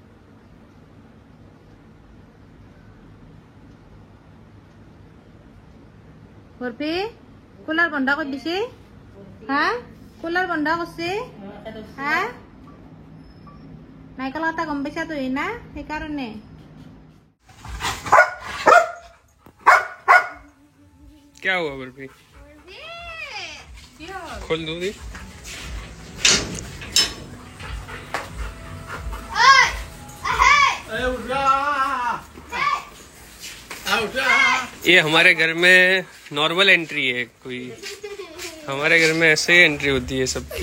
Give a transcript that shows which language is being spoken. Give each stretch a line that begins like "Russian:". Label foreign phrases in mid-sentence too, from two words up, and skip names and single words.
Assamese: বৰফি কুলাৰ বন্ধ কৰি দিছে হা কুলাৰ বন্ধ কৰিছে হা নাইকল কথা গম পাইছা তুই না সেইকাৰণে
Hindi: क्या हुआ बर्फी? खोल दूँ दी? ये हमारे घर में
English: normal entry
Hindi: है कोई, हमारे घर में ऐसे ही एंट्री होती है सबकी।